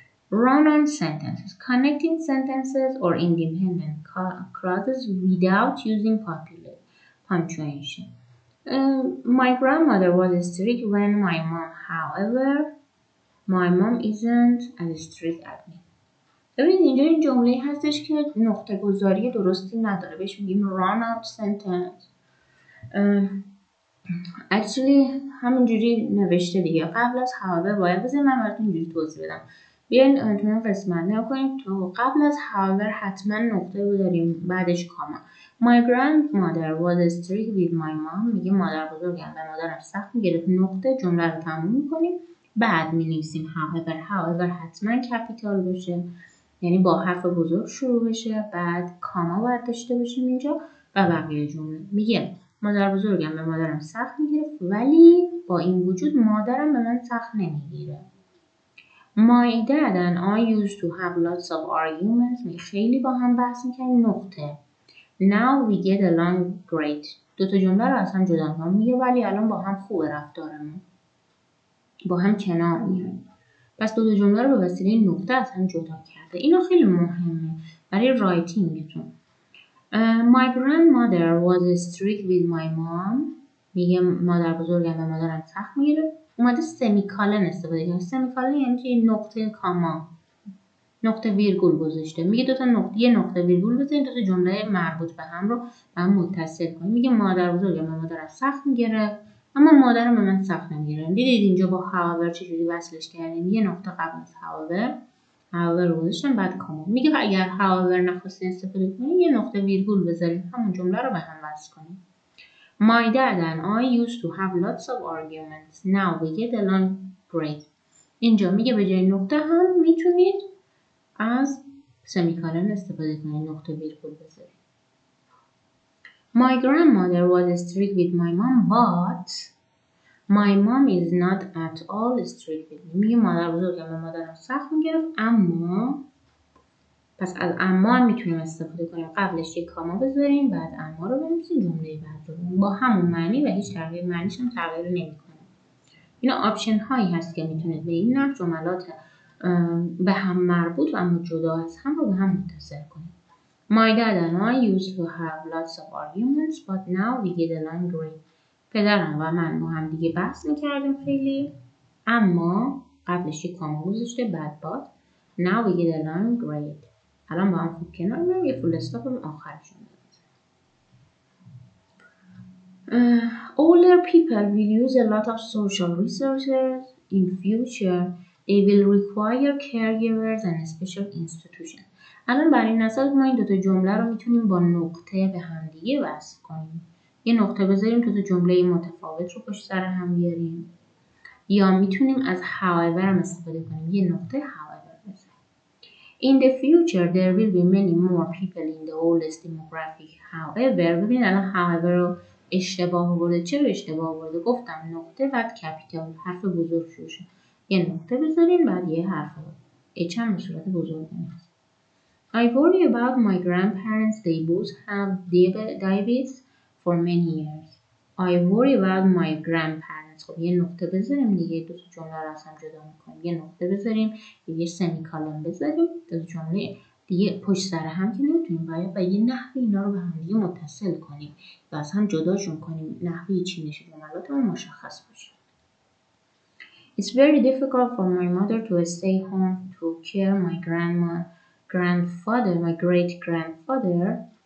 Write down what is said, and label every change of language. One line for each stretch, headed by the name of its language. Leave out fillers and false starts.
English: Run-on sentences, connecting sentences or independent clauses without using punctuation. My grandmother was strict when my mom, however, my mom isn't as strict at me.
Persian: ببینید اینجا این جمله هستش که نقطه گذاری درستی نداره، بهش میگیم run out sentence. actually همینجوری نوشته دیگه، قبل از however باید بذاریم. من براتون اینجوری توضیح بدم. بیاین تو این قسمت نگاه کنیم، تو قبل از however حتما نقطه بذاریم، بعدش کاما.
English: My grandmother was strict with my mom.
Persian: میگه مادر بزرگم به مادرم سخت میگرفت. نقطه جمله رو تموم میکنیم، بعد مینویسیم however حتما کپیتال باشه، یعنی با حرف بزرگ شروع بشه، بعد کاما باید داشته باشیم اینجا و بقیه جمله. میگه مادر بزرگم به مادرم سخت میگرفت ولی با این وجود مادرم به من سخت نمیگیره.
English: My dad and I used to have lots of arguments.
Persian: خیلی با هم بحث میکنیم. نقطه.
English: Now we get along great.
Persian: دوتا جمله رو از هم جدا کنم. میگه ولی الان با هم خوبه رفتارمون. با هم کنار میایم. پس دوتا جمله رو به وسیله نقطه از هم جدا کرده. اینا خیلی مهمه برای رایتینگتون.
English: My grandmother was strict with my mom.
Persian: میگه مادر بزرگم به مادرم سخت میگیره. اومده سمیکالن استفاده کرده. سمیکالن یعنی که نقطه کاما، نقطه ویرگول گذاشته. میگه یه نقطه ویرگول بزنید، دوتا جمله مربوط به هم رو هم متصل کنید. میگه مادر بزرگم به مادرم سخت میگیره اما مادرم به من سخت نمیگیره. دیدید اینجا با however چجوری وصلش کردیم؟ یه نقطه قبل از however رو گذاشتم، بعد کاما. میگه اگر however نخواستین استفاده کنید یه نقطه ویرگول بذارید، همون جمله رو به هم وصل کنید.
English: My dad and I used to have lots of arguments. Now we get along great.
Persian: اینجا میگه به جای نقطه هم میتونید از سمیکالن استفاده کنید، نقطه ویرگول بذارید.
English: My grandmother was strict with my mom, but my mom is not at all strict with me.
Persian: میگه مادر بزرگم به مادرم سخت میگرفت اما، پس از اما میتونیم استفاده کنیم، قبلش یک کاما بذاریم، بعد اما رو بنویسیم، جمله بعد رو با همون معنی و هیچ تغییر معنیش هم تغییر نمیکنه. اینا آپشن هایی هست که میتونید به این نحو جملات به هم مربوط و اما جدا از هم رو به هم متصل کنید.
English: My dad and I used to have lots of arguments, but now we get along great.
Persian: پدرم و من با هم دیگه بحث میکردیم خیلی، اما قبلش یک کاما گذاشته، بعد
English: but now we get along great.
Persian: الان با هم خوب کنار میایم، یه فول استاپ هم آخرشون میذاریم.
English: Older people will use a lot of social resources in future. They will require caregivers and special institutions.
Persian: الان برای نسل ما این دوتا جمله رو میتونیم با نقطه به هم دیگه وصل کنیم. یه نقطه بذاریم، دوتا جمله متفاوت رو پشت سر هم بیاریم، یا میتونیم از however هم استفاده کنیم، یه نقطه however بذاریم.
English: In the future there will be many more people in the oldest demographic.
Persian: However ببین الان however رو اشتباه آورده. چرا اشتباه آورده؟ گفتم نقطه بعد کپیتال، حرف بزرگ شروع. یه نقطه بذاریم بعد یه حرف اچ هم به صورت بزرگ نیست.
English: I worry about my grandparents. They both have diabetes for many years. I worry about my grandparents.
Persian: خب یه نقطه بذاریم دیگه، دو تا جمله رو از هم جدا میکنیم. یه نقطه بذاریم، یه سمیکالن بذاریم، دو تا جمله دیگه پشت سر هم که نمیتونیم باید و یه نحوی اینا رو به هم دیگه متصل کنیم و از هم جداشون کنیم، نحوی چینش جملاتمون مشخص باشه.
English: It's very difficult for my mother to stay home to care my grandfather, my great grandfather.